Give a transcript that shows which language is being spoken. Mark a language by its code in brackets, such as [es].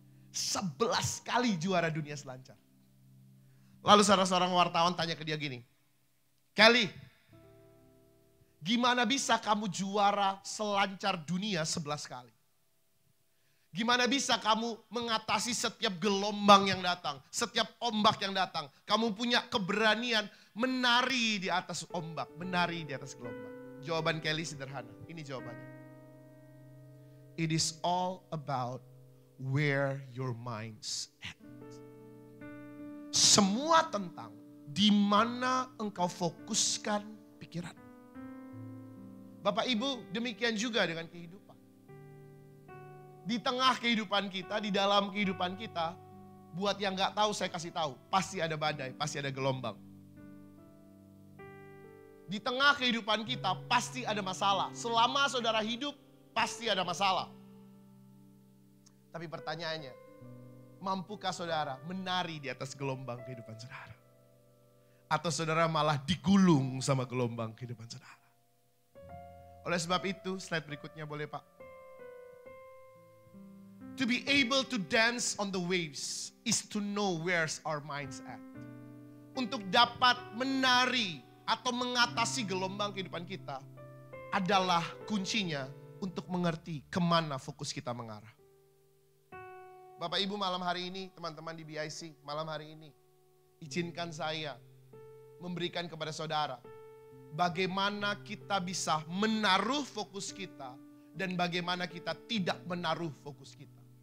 [id] 11 kali juara dunia selancar. Lalu seorang wartawan tanya ke dia gini, Kelly, gimana bisa kamu juara selancar dunia 11 kali? Gimana bisa kamu mengatasi setiap gelombang yang datang, setiap ombak yang datang? Kamu punya keberanian menari di atas ombak, menari di atas gelombang. Jawaban Kelly sederhana, ini jawabannya. [en] It is all about where your mind's at. [id] Semua tentang di mana engkau fokuskan pikiran. Bapak Ibu, demikian juga dengan kehidupan. Di tengah kehidupan kita, di dalam kehidupan kita, buat yang gak tahu saya kasih tahu, pasti ada badai, pasti ada gelombang. Di tengah kehidupan kita pasti ada masalah. Selama saudara hidup, pasti ada masalah. Tapi pertanyaannya, mampukah saudara menari di atas gelombang kehidupan saudara? Atau saudara malah digulung sama gelombang kehidupan saudara? Oleh sebab itu, slide berikutnya boleh Pak. [en] To be able to dance on the waves is to know where's our minds at. [id] Untuk dapat menari atau mengatasi gelombang kehidupan kita adalah kuncinya untuk mengerti kemana fokus kita mengarah. Bapak Ibu, malam hari ini, teman-teman di BIC, malam hari ini, izinkan saya memberikan kepada saudara bagaimana kita bisa menaruh fokus kita dan bagaimana kita tidak menaruh fokus kita.